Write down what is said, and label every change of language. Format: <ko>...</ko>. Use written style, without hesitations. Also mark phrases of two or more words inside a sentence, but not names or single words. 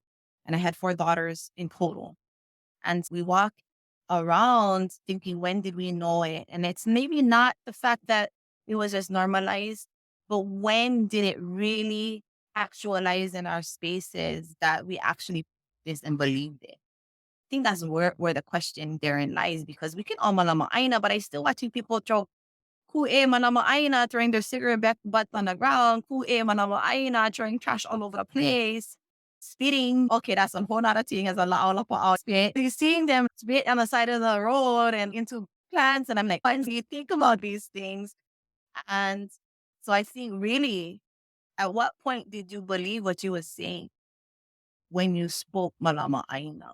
<en>And I had 4 daughters in total. And we walk around thinking, when did we know it? And it's maybe not the fact that it was just normalized, but when did it really actualize in our spaces that we actually this and believed it? I think that's where the question therein lies, because we can all</en> <haw>malama aina,</haw> <en>but I still watching people throw</en> <haw>ku'e malama aina,</haw> <en>throwing their cigarette butt on the ground,</en> <haw>ku'e malama aina,</haw> <en>throwing trash all over the place. Spitting, okay, that's a whole other thing as a lot of spit. You're seeing them spit on the side of the road and into plants. And I'm like, why do you think about these things? And so I think really, at what point did you believe what you were saying when you spoke</en> <haw>Malama Aina?</haw>